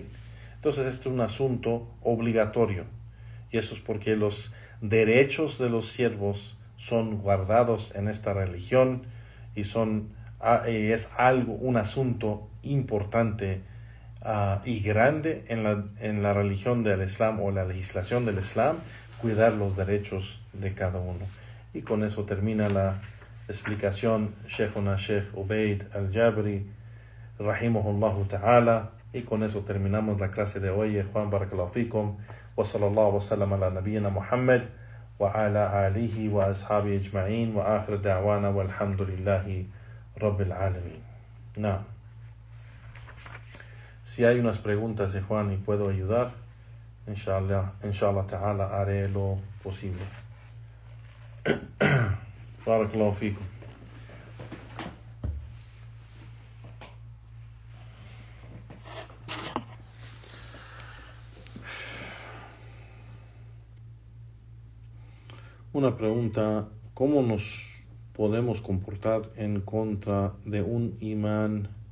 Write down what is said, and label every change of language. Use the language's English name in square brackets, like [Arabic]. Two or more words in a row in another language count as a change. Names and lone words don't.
[Spanish] Entonces este es un asunto obligatorio, y eso es porque los derechos de los siervos son guardados en esta religión y es un asunto importante y grande en la religión del Islam o la legislación del Islam, cuidar los derechos de cada uno. Y con eso termina la explicación Sheikhuna Sheikh Ubaid al-Jabri [Arabic] رحمه الله تعالى, [Spanish] y con eso terminamos la clase de hoy. [Arabic] Juan بارك الله فيكم وصلى الله وسلم على نبينا محمد وعلى آله وأصحابه أجمعين وآخر دعوانا والحمد لله رب العالمين. [Spanish] Si hay unas preguntas de Juan y puedo ayudar, [Arabic] إن شاء الله تعالى [Spanish] haré lo posible. [Arabic] بارك الله فيكم. [Spanish] Una pregunta: ¿cómo nos podemos comportar en contra de un imam,